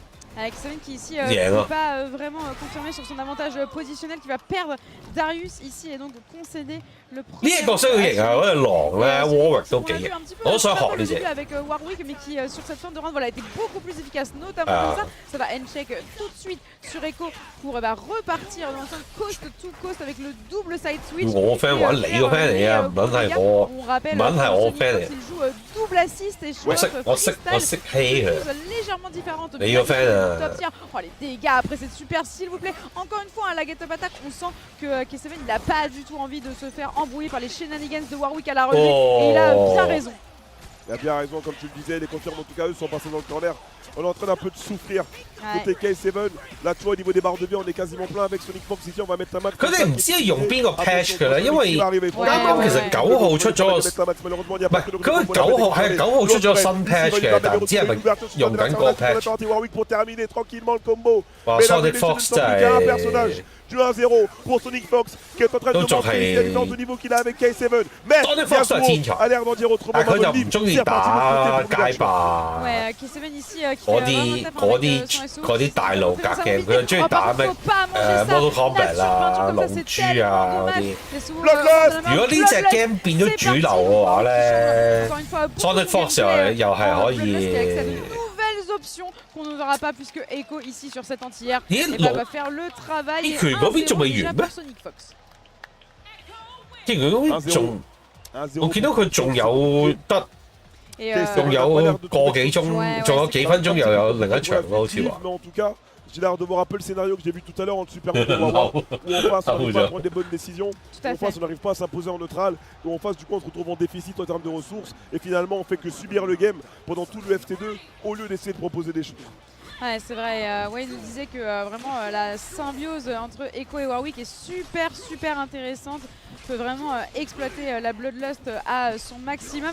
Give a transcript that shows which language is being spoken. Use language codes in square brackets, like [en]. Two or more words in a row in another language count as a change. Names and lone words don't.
[fr] Avec Seven qui ici ne peut pas vraiment confirmer sur son avantage positionnel, qui va perdre Darius ici et donc concéder le premier. Avec Warwick, mais qui sur cette fin de round était beaucoup plus efficace, notamment comme ça. Ça va end-check tout de suite sur Echo pour repartir dans un [en] coast to coast [fr] avec le double side switch. On rappelle qu'il joue double assist et freestyle, légèrement différente. [en] Top tier. [fr] Oh, les dégâts après cette super, s'il vous plaît. Encore une fois, la [en] Get Up Attack, [fr] on sent que K7 il n'a pas du tout envie de se faire embrouiller par les shenanigans de Warwick à la relevée. Et il a bien raison. Il a bien raison, comme tu le disais, les confirmes en tout cas, eux sont passés dans le corner. On est en train d'un peu de souffrir. Côté K7, là tu vois au niveau des barres de vie, on est quasiment plein avec Sonic Fox ici, on va mettre la main. [yue] 佢哋唔知係用邊個 patch 㗎啦，因為啱啱其實9號出咗個，唔係佢9號出咗新 patch 嘅，但唔知係咪用緊個 patch。哇 ，Sonic Fox 真係。 [fr] Du 1-0 pour Sonic Fox qui est en train de montrer la différence de niveau qu'il a avec K7. Mais Yasuo a l'air d'en dire autrement. [yue] 佢就唔中意打街霸。 [fr] Ouais, K7 ici 嗰 [yue] 啲大路格嘅，佢就中意打咩Mortal Kombat 啦、龍珠啊嗰啲。如果呢隻 game 變咗主流嘅話咧 ，Sonic Fox 又係可以。 [fr] options qu'on n'aura pas puisque Echo ici sur cette entière va faire le travail et déjà pour Sonic Fox. [yue] 我見到佢仲有得，仲有個幾鐘，仲有幾分鐘又有另一場咯，好似話。 [fr] J'ai l'air de me rappeler le scénario que j'ai vu tout à l'heure en Super Mode où en face on n'arrive pas à prendre des bonnes décisions, où en face on n'arrive pas à s'imposer en neutral, où en face du coup on se retrouve en déficit en termes de ressources et finalement on fait que subir le game pendant tout le FT2 au lieu d'essayer de proposer des choses. Ouais, c'est vrai, Wayne nous disait que vraiment la symbiose entre Echo et Warwick est super intéressante, peut vraiment exploiter la Bloodlust à son maximum.